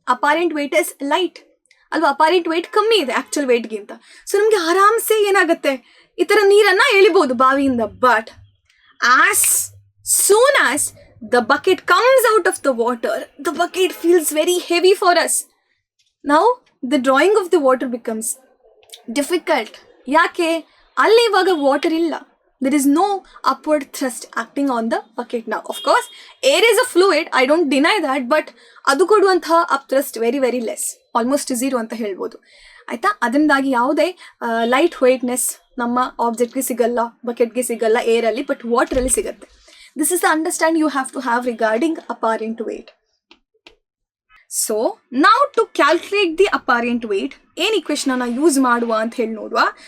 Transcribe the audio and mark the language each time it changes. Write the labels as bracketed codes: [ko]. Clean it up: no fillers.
[en] apparent weight is light [kn] ಅಲ್ವಾ, apparent wait ಕಮ್ಮಿ ಇದೆ ಆ್ಯಕ್ಚುಲ್ ವೇಟ್ಗಿಂತ. ಸೊ ನಮಗೆ ಆರಾಮ್ಸೆ ಏನಾಗುತ್ತೆ, ಈ ಥರ ನೀರನ್ನು ಎಳಿಬೋದು ಬಾವಿಯಿಂದ. [en] But as soon as the bucket comes out of the water, the bucket feels very heavy for us. ನಾವು the drawing of the water becomes difficult. [kn] ಯಾಕೆ? ಅಲ್ಲಿ ಇವಾಗ ವಾಟರ್ ಇಲ್ಲ, [en] there is no upward thrust acting on the bucket now. Of course air is a fluid, I don't deny that, but [kn] ಅದು ಕೊಡುವಂತಹ [en] upthrust very very less, almost 0 [kn] ಅಂತ ಹೇಳ್ಬೋದು, ಆಯಿತಾ? ಅದರಿಂದಾಗಿ ಯಾವುದೇ ಲೈಟ್ ವೆಯ್ಟ್ನೆಸ್ ನಮ್ಮ ಆಬ್ಜೆಕ್ಟ್ಗೆ ಸಿಗಲ್ಲ, ಬಕೆಟ್ಗೆ ಸಿಗಲ್ಲ ಏರಲ್ಲಿ, ಬಟ್ ವಾಟರಲ್ಲಿ ಸಿಗುತ್ತೆ. [en] This is the understand you have to have regarding apparent weight. So ನಾವು to calculate the apparent weight [kn] ಏನು ಇಕ್ವೇಷನನ್ನು ಯೂಸ್ ಮಾಡುವ ಅಂತ ಹೇಳಿ ನೋಡುವ.